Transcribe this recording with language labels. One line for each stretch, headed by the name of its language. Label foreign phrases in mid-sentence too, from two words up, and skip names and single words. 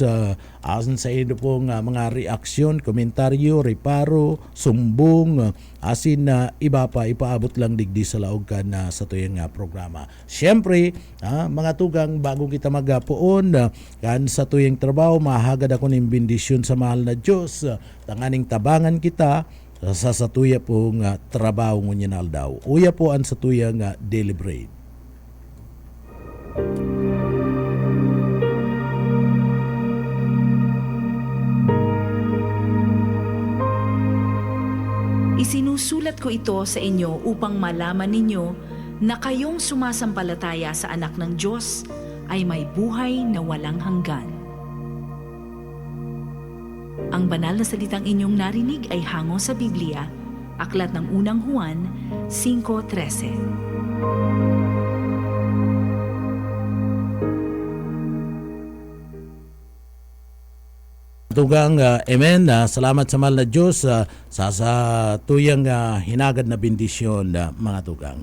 Bikol: Asan sa iyo pong mga reaksyon, komentaryo, reparo, sumbong, asin na iba pa, ipaabot lang digdi sa laog ka na sa tuyong programa. Siyempre, mga tugang, bago kita magapoon, kan sa tuyong trabaho, mahagad ako ng bendisyon sa mahal na Diyos. Tanganing tabangan kita sa satuya po nga trabaho ngunyan aldaw. Uya po ang satuya nga
English: daily bread.
Filipino: Isinusulat ko ito sa inyo upang malaman ninyo na kayong sumasampalataya sa anak ng Diyos ay may buhay na walang hanggan. Ang banal na salitang inyong narinig ay hango sa Biblia, aklat ng unang Juan 5:13.
Bikol: Tugang, amen. Salamat sa mahal na Diyos sa tuyang hinagad na bendisyon, mga tugang.